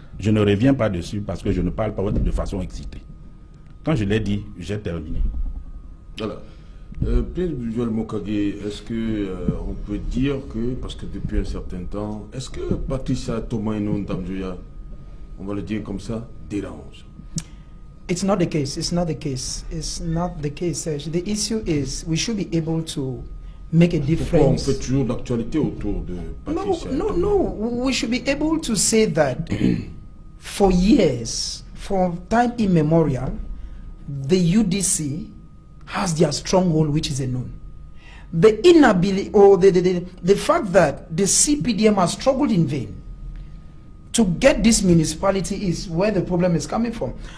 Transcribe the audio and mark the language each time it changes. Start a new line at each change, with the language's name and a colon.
French: Je ne reviens pas dessus parce que je ne parle pas de façon excitée. Quand je l'ai dit, j'ai terminé. Voilà. Pierre Joël Mokage, est-ce que on peut dire que, parce que depuis un certain temps, est-ce que Patricia Thomas Noun Damdjouya, on va le dire comme ça, dérange?
English: It's not the case. It's not the case. It's not the case, Serge. The issue is we should be able to make a difference.
French: Pourquoi on fait toujours l'actualité autour de Patricia?
English: No. We should be able to say that for years, from time immemorial, the UDC has their stronghold, which is a known. The inability or the fact that the CPDM has struggled in vain to get this municipality is where the problem is coming from.